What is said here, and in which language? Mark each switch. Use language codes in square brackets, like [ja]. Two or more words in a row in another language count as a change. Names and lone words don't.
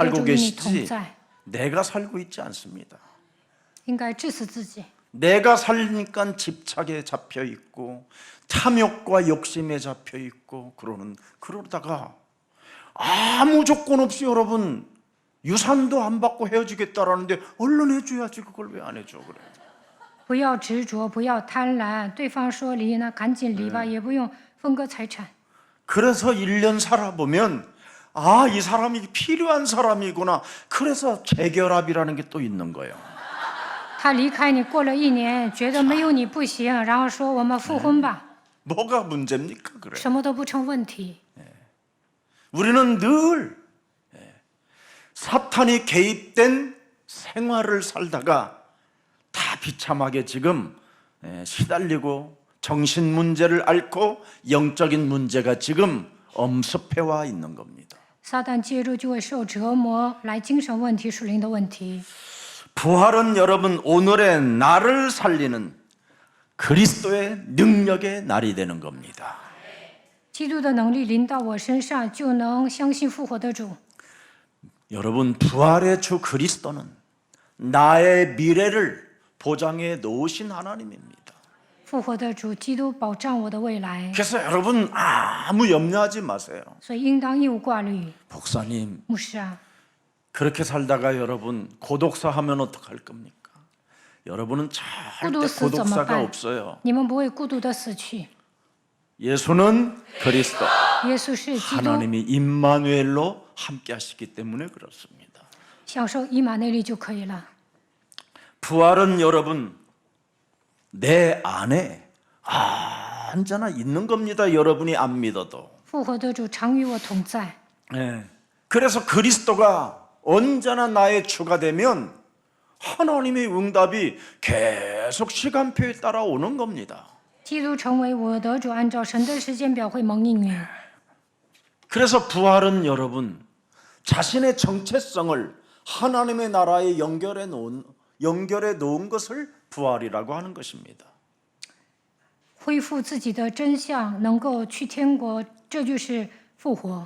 [ko] 살고 [zh] 主与你同 [ko] 계시지 [zh] 在， [ko] 내가 살고 있지 않습니다. [zh] 应该治死自己。 [ko] 내가 살니까 집착에 잡혀 있고 탐욕과 욕심에 잡혀 있고 그러다가 아무 조건 없이 여러분 유산도 안 받고 헤어지겠다라는데 얼른 해줘야지 그걸 왜 안 해줘 그래? [zh] 不要执着，不要贪婪。对方说离，那赶紧离吧，也不用分割财产。 [ko] 그래서 1년 살아보면 아, 이 사람이 필요한 사람이구나. 그래서 재결합이라는 게 또 있는 거예요. [zh] 他离开你过了1年，觉得没有你不行，然后说我们复婚吧， [ko] 뭐가 문제입니까? 그래. [zh] 什么都不成问题。 [ko] 우리는 늘 사탄이 개입된 생활을 살다가 다 비참하게 지금 시달리고 정신 문제를 앓고 영적인 문제가 지금 엄습해와 있는 겁니다. [zh] 撒旦介入就会受折磨，来精神问题、属灵的问题。 [ko] 부활은 여러분 오늘의 나를 살리는 그리스도의 능력의 날이 되는 겁니다. [zh] 基督的能力临到我身上，就能相信复活的主。 [ko] 여러분 부활의 주 그리스도는 나의 미래를 보장해 놓으신 하나님입니다. [zh] 复活的主基督保障我的未来， [ko] 그래서 여러분 아무 염려하지 마세요. [zh] 所以应当义无挂虑。 [ko] 목사님 [zh] 牧师啊， [ko] 그렇게 살다가 여러분 고독사 하면 어떡할 겁니까? 여러분은 절대 고독사가 없어요. [zh] 你们不会孤独的死去。 [ko] 예수는 그리스도, [zh] 耶稣是基督， [ko] 하나님이 임마누엘로 함께 하시기 때문에 그렇습니다. [zh] 享受以马内利就可以了。 [ko] 부활은 여러분 내 안에 언제나 있는 겁니다. 여러분이 안 믿어도. [zh] 复活的主常与我同在， [ko] 네. 그래서 그리스도가 언제나 나의 주가 되면 하나님의 응답이 계속 시간표에 따라 오는 겁니다. [zh] 基督成为我的主，按照神的时间表会蒙应允。 [ko] 그래서 부활은 여러분 자신의 정체성을 하나님의 나라에 연결해 놓은 것을 부활이라고 하는 것입니다. [zh] 恢复自己的真相，能够去天国，这就是复活。